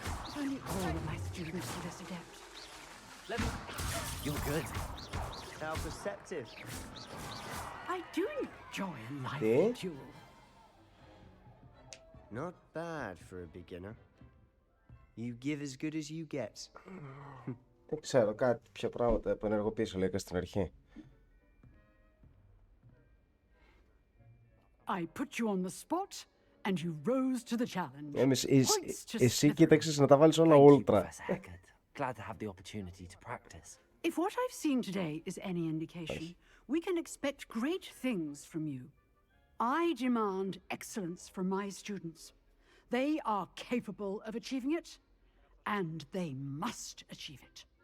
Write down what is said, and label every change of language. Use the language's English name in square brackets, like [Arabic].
[English] If only all of my students were this adept. You're good. How perceptive. I do enjoy a lively duel. Not bad for a beginner. You give as good as you get. [Greek] Δεν ξέρω, κάτι πιο πράγματα που ενεργοποίησα λίγα στην αρχή. [English] I put you on the spot, and you rose to the challenge. [Greek] Εσύ κοίταξες να τα βάλεις όλα ultra. [English] Glad to have the opportunity to practice. If what I've seen today is any indication, we can expect great things from you. I demand excellence from my students. They are capable of achieving it, and they must achieve it.